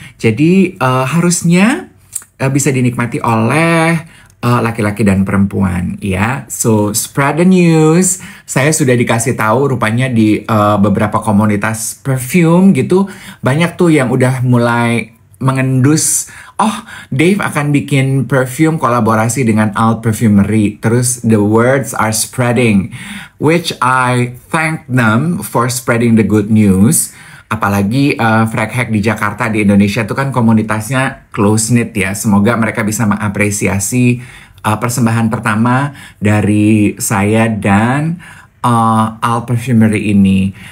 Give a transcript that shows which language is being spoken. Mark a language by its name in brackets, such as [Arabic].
[Indonesian] Jadi harusnya bisa dinikmati oleh laki-laki dan perempuan ya. [English] So spread the news. [Indonesian] Saya sudah dikasih tahu rupanya di beberapa komunitas perfume gitu. Banyak tuh yang udah mulai mengendus. Oh, Dave akan bikin perfume kolaborasi dengan Alt Perfumery. Terus [English] the words are spreading, which I thank them for spreading the good news. [Indonesian] Apalagi Frag Hack di Jakarta, di Indonesia itu kan komunitasnya [English] close knit [Indonesian] ya. Semoga mereka bisa mengapresiasi persembahan pertama dari saya dan Alt Perfumery ini.